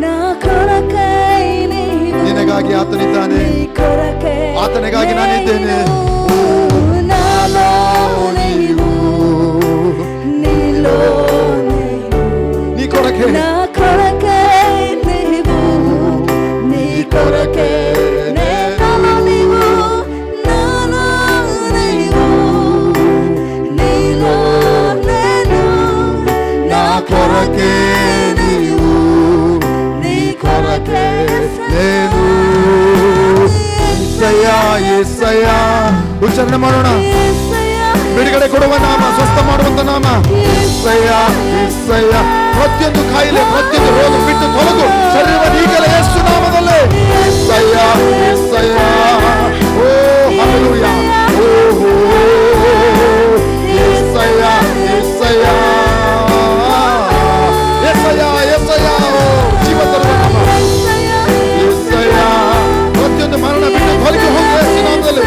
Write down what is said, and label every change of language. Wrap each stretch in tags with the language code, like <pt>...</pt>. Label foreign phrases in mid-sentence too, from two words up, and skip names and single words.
<kn>ನಿನಗಾಗಿ ಆತನಿದ್ದಾನೆ, ಆತನಿಗಾಗಿ ನಾನಿದ್ದೇನೆ.</kn> <te>నీ కొరకె కొరకే నీవు, నీ కొరకే నేను.</te> <kn>యేసయ్ಯಾ యేసయ్ಯಾ ಉಚ್ಚಾರಣೆ ಮಾಡೋಣ. ಬಿಡುಗಡೆ ಕೊಡುವ ನಾಮ, ಸ್ವಸ್ಥ ಮಾಡುವಂತ ನಾಮ యేసయ్యಾ యేసయ్యಾ. ಪ್ರತಿಯೊಂದು ಕಾಯಿಲೆ, ಪ್ರತಿಯೊಂದು ರೋಗ ಬಿಟ್ಟು ತೊಲಗು ಶರೀರವನ್ನು ಈಗಲೇ ಯೇಸು ನಾಮದಲ್ಲಿ. యేసయ్యಾ యేసయ్యಾ. ಓ ಹಲ್ಲೆಲೂಯಾ. ಓ యేసయ్యಾ యేసయ్ಯಾ. ಪ್ರತಿಯೊಂದು ಮರಣ ಬಿಟ್ಟು ತೊಲಗಿ ಹೋಗಿ ಯೇಸು ನಾಮದಲ್ಲಿ.</kn>